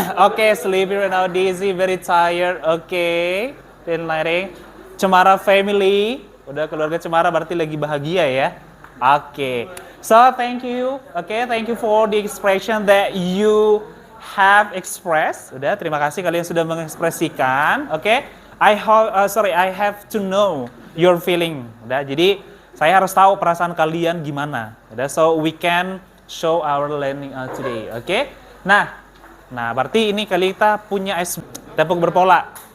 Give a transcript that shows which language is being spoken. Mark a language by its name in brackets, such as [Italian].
[English] Okay, sleepy right now, dizzy, very tired. Okay, feel nothing. Cemara family. [Indonesian] Udah keluarga Cemara berarti lagi bahagia ya. Okay. [English] So thank you. Okay, thank you for the expression that you have expressed. [Indonesian] Udah, terima kasih kalian sudah mengekspresikan. [English] Okay. I have to know your feeling. [Indonesian] Udah, jadi saya harus tahu perasaan kalian gimana. [English] Udah, so we can show our learning today. Okay? [Indonesian] Nah, berarti ini kali kita punya tepuk berpola.